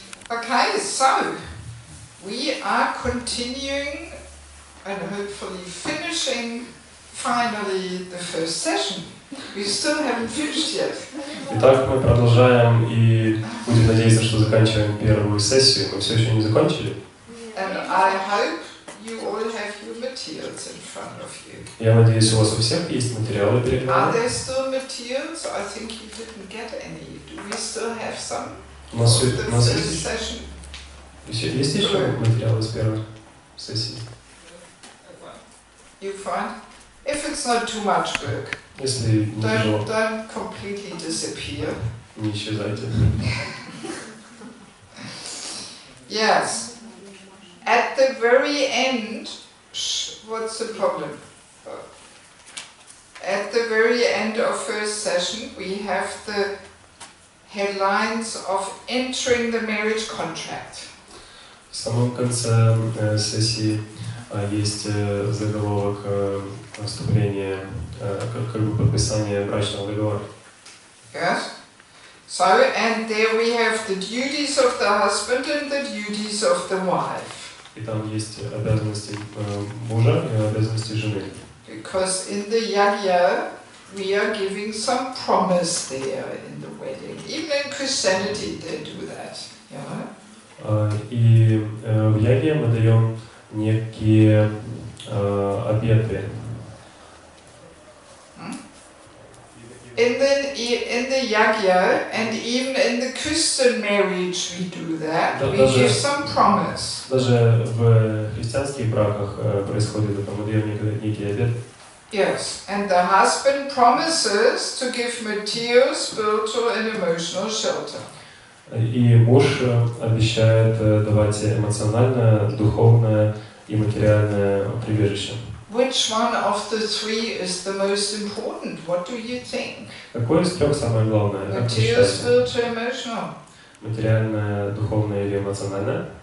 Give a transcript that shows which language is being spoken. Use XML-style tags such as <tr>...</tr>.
<en>Okay, so we are continuing and hopefully finishing finally the first session. We still haven't finished yet.</en> <ru>Итак, мы продолжаем и будем надеяться, что заканчиваем первую сессию. Мы все еще не закончили.</ru> <en>And I hope you all have your materials in front of you.</en> <ru>Я надеюсь, у вас у всех есть материалы перед</ru> <en>Are</en> <ru>вами.</ru> <en>there still materials? I think you didn't get any. Do we still have some?</en> <ru>У нас</ru> <en>The</en> <ru>есть</ru> <en>first session?</en> <ru>есть еще материалы с первой сессии?</ru> <en>You find? If it's not too much work,</en> <ru>Если не тяжело,</ru> <en>don't completely disappear.</en> <ru>не исчезайте.</ru> <en>Yes. At the very end, what's the problem? At the very end of first session, we have the headlines of entering the marriage contract.</en> <ru>В самом конце сессии есть заголовок вступления, как бы подписание брачного договора.</ru> <en>Yes. So, and there we have the duties of the husband and the duties of the wife.</en> <ru>И там есть обязанности мужа и обязанности жены.</ru> <en>Because in the yagya, we are giving some promise there in the wedding. Even in Christianity, they do that. Yeah.</en> <ru>И в яге мы даем некие обеты.</ru> <en>In the yagya and even in the Christian marriage we do that. We give some promise.</en> <ru>Даже в христианских браках происходит это. Мы даем некий обет.</ru> <en>Yes, and the husband promises to give material, spiritual and emotional shelter.</en> <ru>И муж обещает давать эмоциональное, духовное и материальное прибежище.</ru> <en>Which one of the three is the most important? What do you think?</en> <ru>Какое из трех самое главное?</ru> <en>Material, spiritual, emotional.</en> <ru>Материальное, духовное или эмоциональное?</ru>